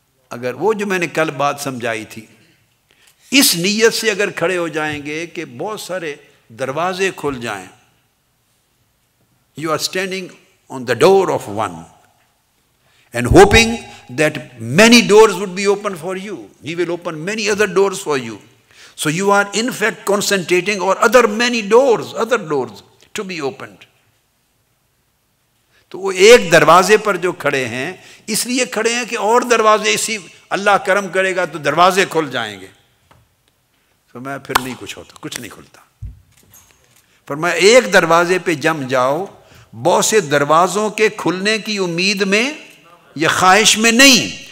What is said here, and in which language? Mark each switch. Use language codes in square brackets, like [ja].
[ur] اگر وہ جو میں نے کل بات سمجھائی تھی، اس نیت سے اگر کھڑے ہو جائیں گے کہ بہت سارے دروازے کھل جائیں، [en] You are standing on the door of one and hoping that many doors would be open for you, he will open many other doors for you, So you are in fact concentrating on other many doors to be opened. [ur] تو وہ ایک دروازے پر جو کھڑے ہیں اس لیے کھڑے ہیں کہ اور دروازے اسی اللہ کرم کرے گا تو دروازے کھل جائیں گے. تو میں پھر نہیں کچھ ہوتا, کچھ نہیں کھلتا. فرمایا ایک دروازے پہ جم جاؤ, بہت سے دروازوں کے کھلنے کی امید میں یا خواہش میں نہیں.